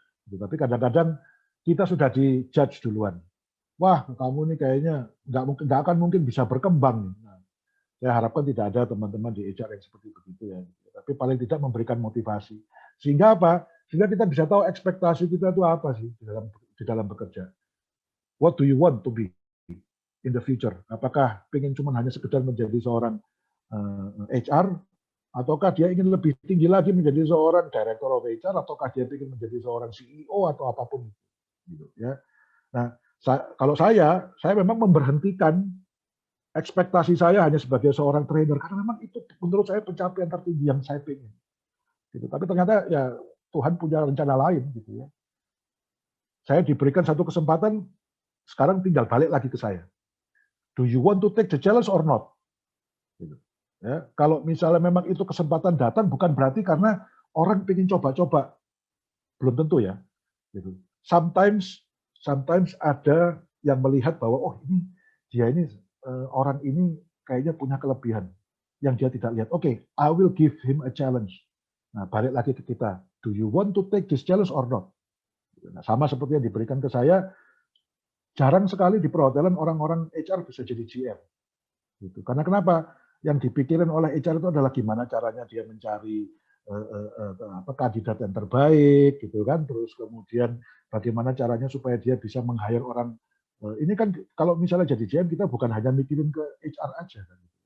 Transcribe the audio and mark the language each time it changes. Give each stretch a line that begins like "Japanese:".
Indonesian: Tapi kadang-kadang kita sudah dijudge duluan. Wah, kamu ini kayaknya nggak akan mungkin bisa berkembang. Nah, saya harapkan tidak ada teman-teman di HR yang seperti begitu ya. Tapi paling tidak memberikan motivasi. Sehingga apa? Sehingga kita bisa tahu ekspektasi kita itu apa sih di dalam bekerja.
English: What do you want to be in the future?
Indonesian: Apakah pengen cuma hanya sekedar menjadi seorang HR? Ataukah dia ingin lebih tinggi lagi menjadi seorang director of HR, ataukah dia ingin menjadi seorang CEO atau apapun, gitu ya. Nah, kalau saya memang memberhentikan ekspektasi saya hanya sebagai seorang trainer karena memang itu menurut saya pencapaian tertinggi yang saya ingin. Gitu. Tapi ternyata ya Tuhan punya rencana lain, gitu ya. Saya diberikan satu kesempatan, sekarang tinggal balik lagi ke saya.
English: Do you want to take the challenge or not?
Indonesian: Gitu. Ya, kalau misalnya memang itu kesempatan datang, bukan berarti karena orang ingin coba-coba, belum tentu ya. Gitu. Sometimes ada yang melihat bahwa dia ini orang ini kayaknya punya kelebihan yang dia tidak lihat.
English: Oke, I will give him a challenge.
Indonesian: Nah, balik lagi ke kita.
English: Do you want to take this challenge or not?
Indonesian: Nah, sama seperti yang diberikan ke saya, jarang sekali di perhotelan orang-orang HR bisa jadi GM. Gitu. Karena kenapa? Yang dipikirin oleh HR itu adalah gimana caranya dia mencari kandidat yang terbaik, gitu kan. Terus kemudian bagaimana caranya supaya dia bisa meng-hire orang. Ini kan kalau misalnya jadi GM kita bukan hanya mikirin ke HR aja, kan.